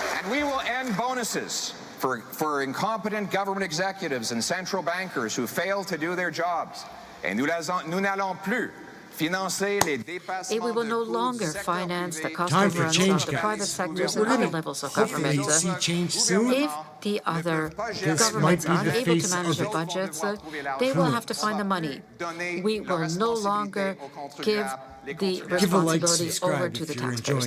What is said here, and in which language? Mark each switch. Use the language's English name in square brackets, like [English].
[English] We will end bonuses for incompetent government executives and central bankers who fail to do their jobs. [French] And nous n'allons plus financer les dépassements. [English] We will no longer finance the cost overruns of the private sectors and other levels of government. If the other governments aren't able to manage their budgets, they will have to find the money. We will no longer give the responsibility over to the taxpayers.